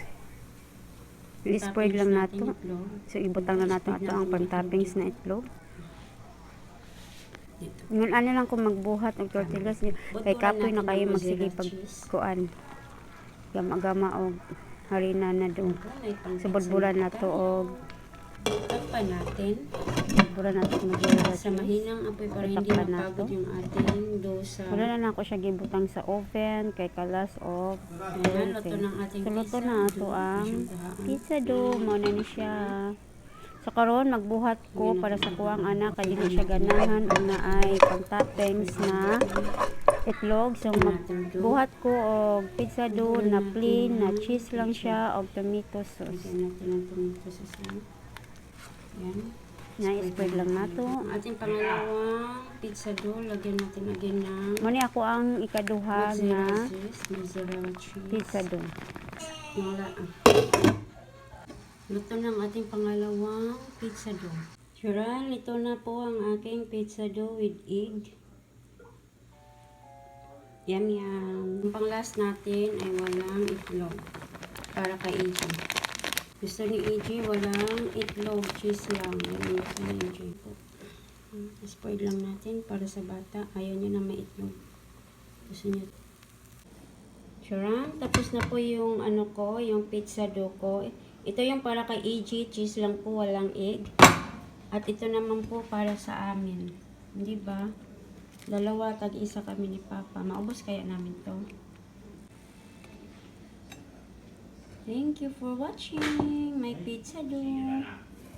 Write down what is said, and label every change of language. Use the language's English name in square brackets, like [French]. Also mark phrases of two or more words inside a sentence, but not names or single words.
[Cebuano] I-spread lang nato. So ibutang na nato ato ang pang-toppings na itlog. Ngun ano lang kung magbuhat og tortillas kay kapoy na kayo magsige pagkuan. Gama-gama og harina na do. So budburan nato og [Filipino] takpan natin. [Cebuano] Budburan nato magbuhat [Filipino] Sa mahinang apoy para hindi mapagod yung ating dosa. [Cebuano] Wala na ako siya gibutang sa oven kay kalas og [Filipino] ayan, luto ng ating [Cebuano] so, luto na ato ang [English] pizza dough [Cebuano] mo na ni siya. So karon magbuhat ko para sa kuwang anak kay dili siya ganahan og naay pang-toppings na itlog. So magbuhat ko og [English] pizza dough [Cebuano] na plain na cheese lang siya og [English] tomato sauce. [Filipino] Lagyan natin ng [English] tomato sauce [Filipino] lang. Yan. [Cebuano] Na-spread lang nato. [Filipino] Ating pangalawang [English] pizza dough, [Filipino] lagyan natin again ng [Cebuano] Muni ako ang ikaduha na [English] mozzarella cheese. pizza dough. [Filipino] Wala. Luto ng ating pangalawang [English] pizza dough. [Filipino] Suran, ito na po ang aking [English] pizza dough with egg. Yum yum. [Filipino] Ang pang-last natin ay walang itlog. Para kay AJ. Gusto ni AJ walang itlog, cheese lang. Yan gusto ni AJ po. Spread lang natin para sa bata. Ayaw niya na may itlog. Gusto niya. Suran, tapos na po yung ano ko, yung [English] pizza dough [Filipino] ko. Ito yung para kay AJ, cheese lang po, walang egg. At ito naman po para sa amin. Hindi ba? Dalawa, tag-isa kami ni Papa. Maubos kaya namin to. [English] Thank you for watching my pizza dough.